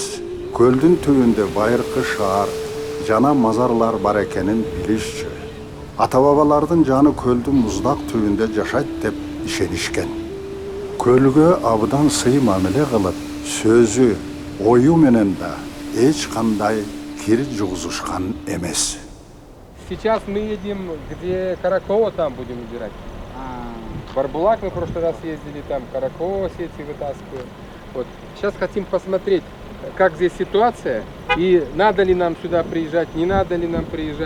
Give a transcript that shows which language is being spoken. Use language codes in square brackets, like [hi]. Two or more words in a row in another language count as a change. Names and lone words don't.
[ky] Көлдүн түбүндө байыркы шаар жана мазарлар бар экенин билишчү. Ата-бабалардын жаны көлдүн муздак түбүндө жашайт деп ишенишкен. Көлгө абдан сый мамиле кылып, сөзү, ою менен да эч кандай кир жугузушкан эмес. [ru] Сейчас мы едем, где Каракова, там будем убирать. Барбулак мы в прошлый раз ездили, там Каракова сети вытаскиваем. Вот. Сейчас хотим посмотреть, как здесь ситуация, и надо ли нам сюда приезжать, не надо ли нам приезжать.